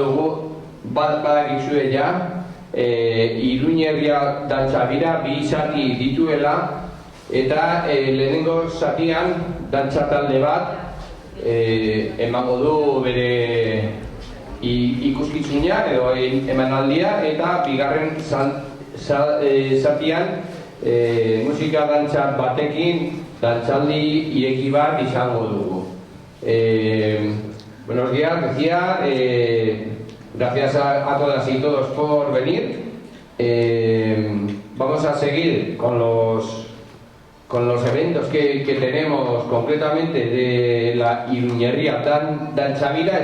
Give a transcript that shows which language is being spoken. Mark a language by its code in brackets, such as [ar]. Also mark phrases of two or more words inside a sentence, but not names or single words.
[eu] dugu badakizue ja Iruñerria dantzabira bi zati dituela, eta lehenengo zatian dantza talde bat emango du bere ikuskizuna edo emanaldia, eta bigarren zatian musika dantza batekin dantzaldi ireki bat izango dugu. [es] Buenos días, decía, gracias a todas y todos por venir. Vamos a seguir con los eventos que tenemos concretamente de la Iruñerria dantzabira.